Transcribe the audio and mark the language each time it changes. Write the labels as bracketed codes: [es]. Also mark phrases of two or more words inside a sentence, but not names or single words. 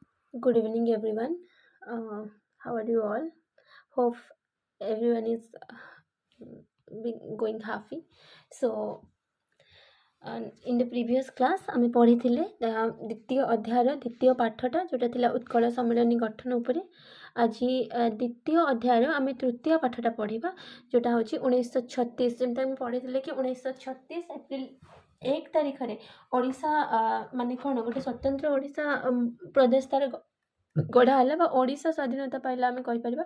[en] Good evening, everyone. How are you all? Hope everyone is going happy. So, in the previous class, [or] ଆମେ ପଢ଼ିଥିଲେ ଦ୍ୱିତୀୟ ଅଧ୍ୟାୟର ଦ୍ୱିତୀୟ ପାଠଟା ଯେଉଁଟା ଥିଲା ଉତ୍କଳ ସମ୍ମିଳନୀ ଗଠନ ଉପରେ। ଆଜି ଦ୍ୱିତୀୟ ଅଧ୍ୟାୟର ଆମେ ତୃତୀୟ ପାଠଟା ପଢ଼ିବା ଯେଉଁଟା ହେଉଛି 1936। ଯେମିତି ଆମେ ପଢ଼ିଥିଲେ କି 1936 ଏପ୍ରିଲ 1 ତାରିଖରେ ଓଡ଼ିଶା ମାନେ କ'ଣ ଗୋଟେ ସ୍ୱତନ୍ତ୍ର ଓଡ଼ିଶା ପ୍ରଦେଶ ତାର ଗଢ଼ା ହେଲା ବା ଓଡ଼ିଶା ସ୍ୱାଧୀନତା ପାଇଲା ଆମେ କହିପାରିବା।